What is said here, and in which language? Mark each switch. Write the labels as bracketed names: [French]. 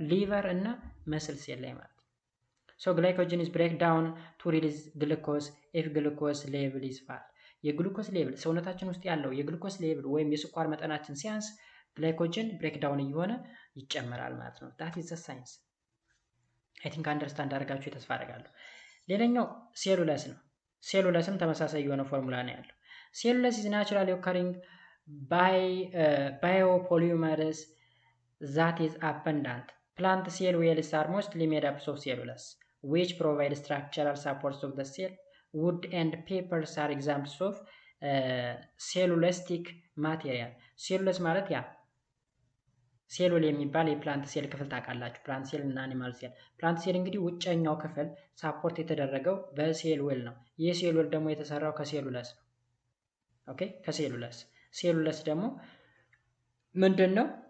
[Amharic] ሊቨር እና መስል ሴል ላይ ማለት ነው። [English] so glycogen is break down to release glucose if glucose level is far። [Amharic] የግሉኮስ ሌቭል ሰውነታችን ውስጥ ያለው የግሉኮስ ሌቭል ወይም የስኳር መጠናችን ሲያንስ ግላይኮጅን ብሬክ ዳውን እየሆነ ይጨመራል ማለት ነው። [English] that is the science። I think [Amharic] አንደርስታንድ አድርጋችሁ ተስፋ አደርጋለሁ። ሌላኛው ሴሉለስ ነው። ሴሉለስም ተመሳሳይ የሆነ ፎርሙላ ነው ያለው። ሴሉለስ [English] is naturally occurring by biopolymers that is abundant. Plant cell walls are mostly made up of cellulose which provide structural supports of the cell. Wood and papers are examples of cellulosic material። [Amharic] ሴሉለስ ማለት ያ ሴሉል የሚባል የፕላንት ሴል ክፍል ታውቃላችሁ። ፕላንት ሴል እና አኒማል ሴል። ፕላንት ሴል እንግዲህ ውጨኛው ክፍል ሳፖርት የተደረገው በሴል ዌል ነው። ይህ ሴል ዌል ደግሞ የተሰራው ከሴሉለስ ነው። ኦኬ፣ ከሴሉለስ። ሴሉለስ ደግሞ ምንድን ነው?